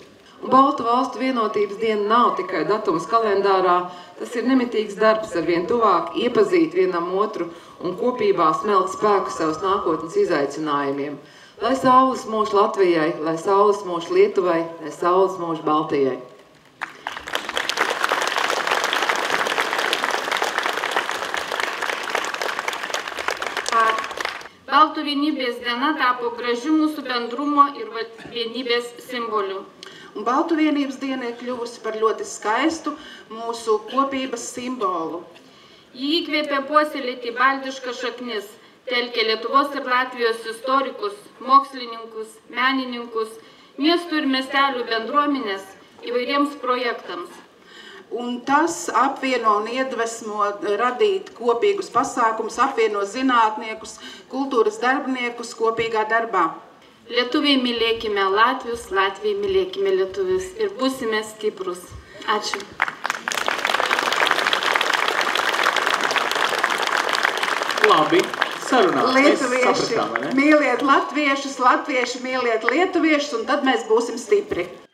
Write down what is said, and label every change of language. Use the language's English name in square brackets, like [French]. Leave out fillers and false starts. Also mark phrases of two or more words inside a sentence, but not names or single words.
[Latvian] Un Baltu valstu vienotības diena nav tikai datums kalendārā, tas ir nemitīgs darbs ar vien tuvāk iepazīt vienam otru un kopībā smelt spēku savus nākotnes izaicinājumiem. Lai saules mūž Latvijai, lai saules mūž Lietuvai, lai saules mūž Baltijai. [Lithuanian] Baltų vienybės diena tapo gražiu mūsų bendrumo ir vienybės simboliu. [Latvian] Un Baltu vienības diena ir kļuvusi par ļoti skaistu mūsu kopības simbolu. [Lithuanian] Jį įkvėpė puoselėti baltiškas šaknis, telkė Lietuvos ir Latvijos istorikus, mokslininkus, menininkus, miestų ir miestelių bendruomenės įvairiems projektams. [Latvian] Un tas apvieno un iedvesmo radīt kopīgus pasākumus, apvieno zinātniekus, kultūras darbiniekus kopīgā darbā. [Lithuanian] Lietuviai mylėkime Latvius, Latviai mylėkime Lietuvius ir būsime stiprus. Ačiū. [Latvian] Labi, sarunā. Lietuvieši mīliet latviešus, latvieši mīliet lietuviešus, un tad mēs būsim stipri.